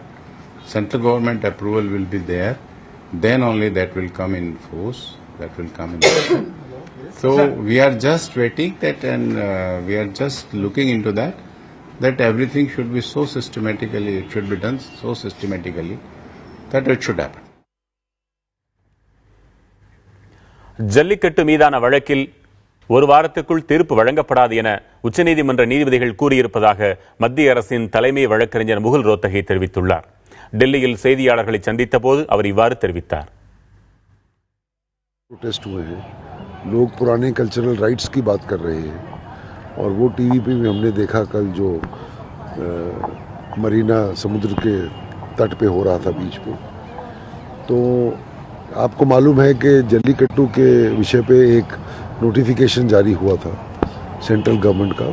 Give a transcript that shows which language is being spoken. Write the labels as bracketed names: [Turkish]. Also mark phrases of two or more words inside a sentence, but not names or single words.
[English] Central government approval will be there. Then only that will come in force. That will come in force. So we are just waiting that, and we are just looking into that everything should be so systematically, it should be done so systematically that it should happen. [Tamil] ஜல்லிக்கட்டு மீதான வழக்கில் ஒரு வாரத்திற்குள் தீர்ப்பு வழங்கப்படாது என உச்சநீதிமன்ற நீதிபதிகள் கூறியிருப்பதாக மத்திய அரசின் தலைமை வழக்கறிஞர் முகுல் ரோத்தகி தெரிவித்துள்ளார். டெல்லியில் செய்தியாளர்களை சந்தித்த போது அவர் இவ்வாறு தெரிவித்தார். [Hindi] लोग पुराने [English] cultural rights [Hindi] की बात कर रहे हैं और वो टीवी पे भी हमने देखा कल जो मरीना समुद्र के तट पे हो रहा था बीच पे. तो आपको मालूम है कि जल्लीकट्टू के विषय पे एक नोटिफिकेशन जारी हुआ था [English] central government [Hindi] का.